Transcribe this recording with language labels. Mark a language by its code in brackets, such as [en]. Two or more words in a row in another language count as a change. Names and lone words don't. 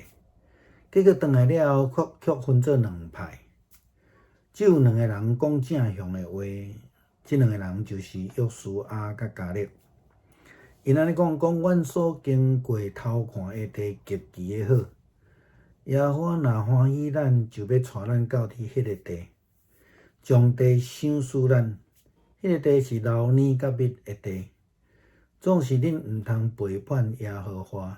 [nan] 结果转来了后，却分做两派，只有2个人讲正向的话。这2个人就是约书亚甲迦勒。因安尼讲，阮所经过偷看的地极其的好，耶和华若欢喜咱，就要带咱到迄个地，将地赏赐咱。迄个地是流奶甲蜜的地，总是恁毋通背叛耶和华。